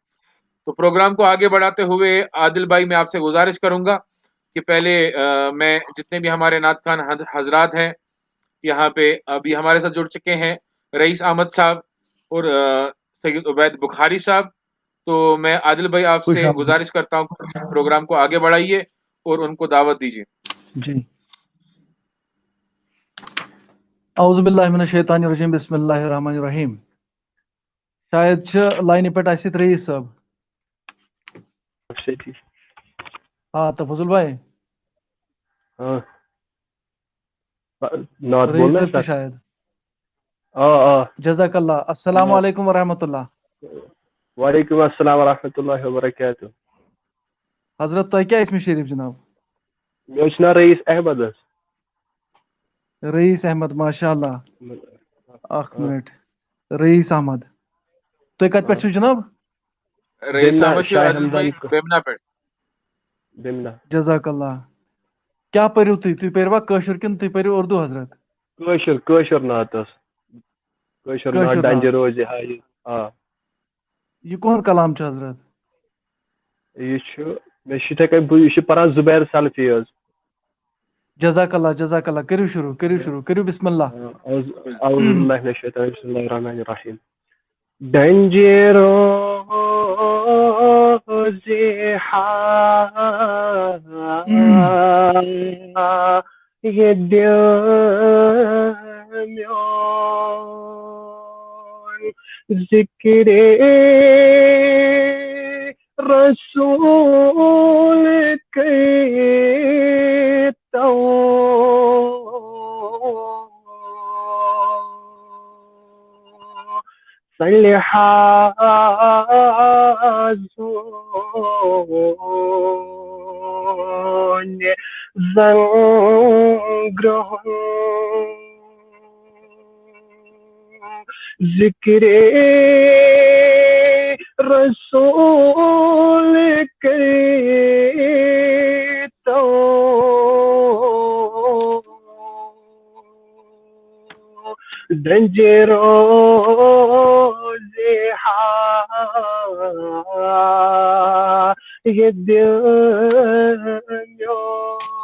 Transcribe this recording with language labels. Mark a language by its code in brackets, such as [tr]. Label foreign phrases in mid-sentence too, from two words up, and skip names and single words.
[ur] تو پروگرام کو آگے بڑھاتے ہوئے عادل بھائی میں آپ سے گزارش کروں گا کہ پہلے میں جتنے بھی ہمارے نعت خوان حضرات ہیں یہاں پہ ابھی ہمارے ساتھ جڑ چکے ہیں، رئیس احمد صاحب اور سید عبید بخاری صاحب. تو میں عادل بھائی آپ خوش سے آمدید. گزارش کرتا ہوں کہ پروگرام کو آگے بڑھائیے اور ان کو دعوت دیجیے. [ar] جی اعوذ باللہ من الشیطان الرجیم بسم اللہ الرحمن الرحیم. [ks] شاید چھ لائنہِ پٮ۪ٹھ آسہِ رئیس صٲب. [ur] ہاں تفضل بھائی. ہاں نعت رئیس بولنا ہے [ks] صٲب تہِ سر. [ur] شاید. آ [ar] جزاک اللہ. السلام [ur] نعت. [ar] علیکم ورحمۃ اللہ. وعلیکم السلام ورحمۃ اللہ وبرکاتہ. [ks] حضرت تۄہہِ کیٛاہ ٲسمہِ شریف جناب؟ مےٚ چھُ ناو رئیس احمد حظ. رئیس احمد ماشاء اللہ. اکھ ہاں منٹ. رئیس احمد. تُہۍ کتہِ پٮ۪ٹھ چھِو جناب؟ [ur] رئیس بیمنا احمد سے شاہ عادل بھائی ہمدان بیمنا پہ. بیمنا. [ar] جزاک اللہ. [ks] کیٛاہ پٔرِو تُہۍ پٔروا کٲشُر کِنہٕ تُہۍ پٔرِو اردوٗ حضرت؟ کٲشُر نعت حظ. کٲشُر نعت کٲشُر ڈنجہِ نعت. روزِ ہایہِ. آ یہِ کُہُنٛد کلام چھُ حضرت؟ یہِ چھُ مےٚ چھُ یِتھَے کٔنۍ یہِ چھُ پران زُبیر سلفی حظ. [ar] جزاک اللہ جزاک اللہ. [ks] کٔرِو شروٗع کٔرِو شروٗع کٔرِو [ar] بسم اللہ. اعوذ باللہ من الشیطان بسم اللہ الرحمن الرحیم. [ks] ڈنجہِ روزِ ہایہِ دِل میون ذکرِ رسول کرتا لحاظون زنگرہن ذکر رسول کرتا ڈنجہِ روزِ ہایہِ دِل میون